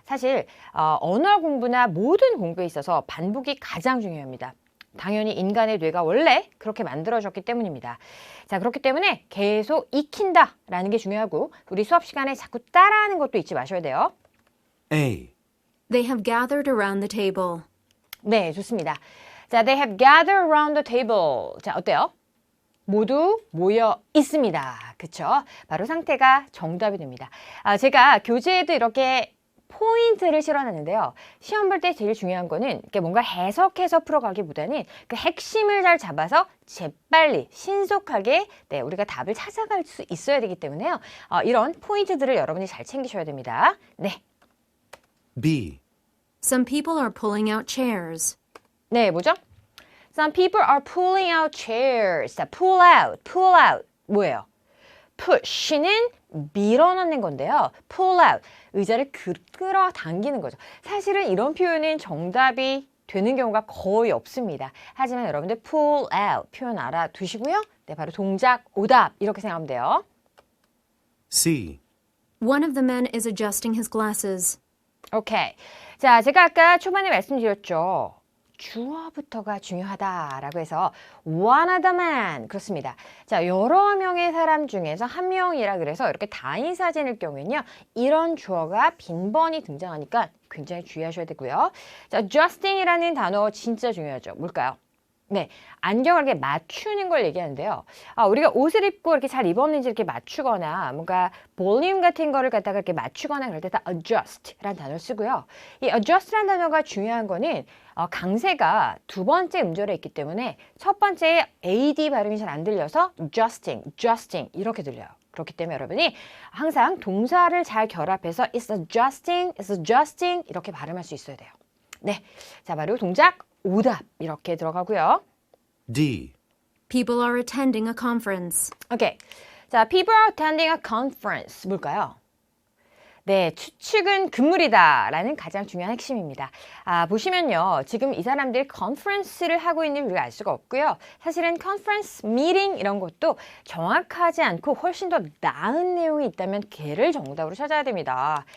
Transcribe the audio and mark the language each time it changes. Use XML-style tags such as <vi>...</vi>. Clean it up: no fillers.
<ko>사실 언어 공부나 모든 공부에 있어서 반복이 가장 중요합니다. 당연히 인간의 뇌가 원래 그렇게 만들어졌기 때문입니다. 자, 그렇기 때문에 계속 익힌다라는 게 중요하고 우리 수업 시간에 자꾸 따라하는 것도 잊지 마셔야 돼요.</ko> <en>A. They have gathered around the table.</en> <ko>네, 좋습니다. 자,</ko> <en>they have gathered around the table.</en> <ko>자, 어때요? 모두 모여 있습니다. 그쵸? 바로 상태가 정답이 됩니다. 제가 교재에도 이렇게 포인트를 실어놨는데요. 시험 볼 때 제일 중요한 거는 이렇게 뭔가 해석해서 풀어가기보다는 그 핵심을 잘 잡아서 재빨리 신속하게 우리가 답을 찾아갈 수 있어야 되기 때문에요. 이런 포인트들을 여러분이 잘 챙기셔야 됩니다. 네.</ko> <en>B. Some people are pulling out chairs.</en> <ko>네, 뭐죠?</ko> <en>Some people are pulling out chairs.</en> <ko>자,</ko> <en>pull out.</en> <ko>뭐예요? push는 밀어넣는 건데요. pull out, 의자를 끌어당기는 거죠. 사실은 이런 표현은 정답이 되는 경우가 거의 없습니다. 하지만 여러분들 pull out 표현 알아두시고요. 네, 바로 동작, 오답 이렇게 생각하면 돼요.</ko> <en>C. One of the men is adjusting his glasses.</en> <ko>오케이. 자, 제가 아까 초반에 말씀드렸죠. 주어부터가 중요하다라고 해서 one of the man 그렇습니다. 자, 여러 명의 사람 중에서 한 명이라 그래서 이렇게 다인 사진일 경우에는요. 이런 주어가 빈번히 등장하니까 굉장히 주의하셔야 되고요. 자, adjusting이라는 단어 진짜 중요하죠. 뭘까요? 네, 안경을 이렇게 맞추는 걸 얘기하는데요. 우리가 옷을 입고 이렇게 잘 입었는지 이렇게 맞추거나 뭔가 볼륨 같은 거를 갖다가 이렇게 맞추거나 그럴 때 다 adjust라는 단어를 쓰고요. 이 adjust라는 단어가 중요한 거는 강세가 두 번째 음절에 있기 때문에 첫 번째 AD 발음이 잘 안 들려서 adjusting 이렇게 들려요. 그렇기 때문에 여러분이 항상 동사를 잘 결합해서 it's adjusting 이렇게 발음할 수 있어야 돼요. 네, 자 바로 동작 오답 이렇게 들어가고요.</ko> <en>D. People are attending a conference.</en> <ko>오케이, 자</ko> <en>people are attending a conference</en> <ko>뭘까요? 네, 추측은 금물이다라는 가장 중요한 핵심입니다. 보시면요. 지금 이 사람들이 컨퍼런스를 하고 있는 우리가 알 수가 없고요. 사실은 컨퍼런스 미팅 이런 것도 정확하지 않고 훨씬 더 나은 내용이 있다면 걔를 정답으로 찾아야 됩니다.</ko>